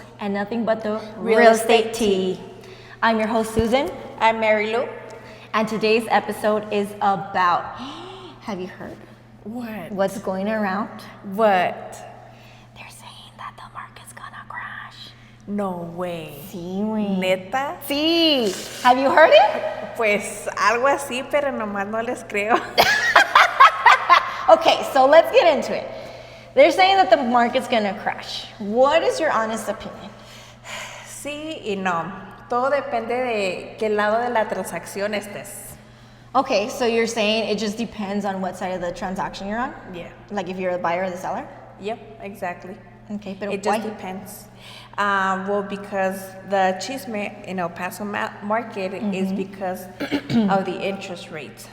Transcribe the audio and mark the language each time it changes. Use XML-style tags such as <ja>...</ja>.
<en>and nothing but the real estate tea. I'm your host, Susan, I'm Mary Lou. and today's episode is about, have you heard What? what's going around? What? They're saying that the market's gonna crash. No way.</en> <es>Sí, güey. ¿Neta?</es> <en>Sí. Have you heard it?</en> <es>Pues algo así, pero nomás no les creo.</es> <en>Okay, so let's get into it. They're saying that the market's gonna crash. What is your honest opinion?</en> <es>Sí y no. Todo depende de qué lado de la transacción estés.</es> <en>Okay, so you're saying it just depends on what side of the transaction you're on? Yeah. Like if you're the buyer or the seller? Yep, exactly. Okay, but It why? just depends. Well, because the chisme in El Paso market is because of the interest rates.</en>